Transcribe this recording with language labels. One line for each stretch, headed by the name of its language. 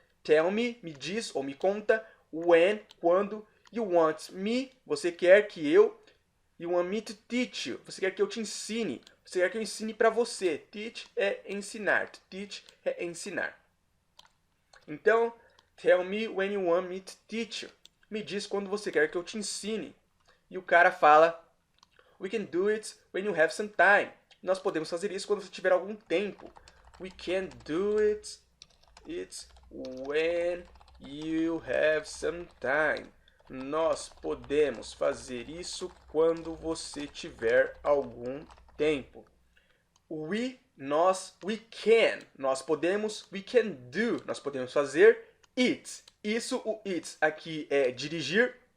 Portuguese: Tell me, me diz ou me conta, when, quando, you want me, você quer que eu,
English: you want me to teach you,
Portuguese: você quer que eu te ensine, você quer que eu ensine para você. Teach é ensinar, to teach é ensinar. Então,
English: tell me when you want me to teach you,
Portuguese: me diz quando você quer que eu te ensine. E o cara fala,
English: we can do it when you have some time.
Portuguese: Nós podemos fazer isso quando você tiver algum tempo.
English: We can do it when you have some time.
Portuguese: Nós podemos fazer isso quando você tiver algum tempo.
English: We, nós, we can.
Portuguese: Nós podemos,
English: we can do.
Portuguese: Nós podemos fazer it. Isso, o it aqui é dirigir.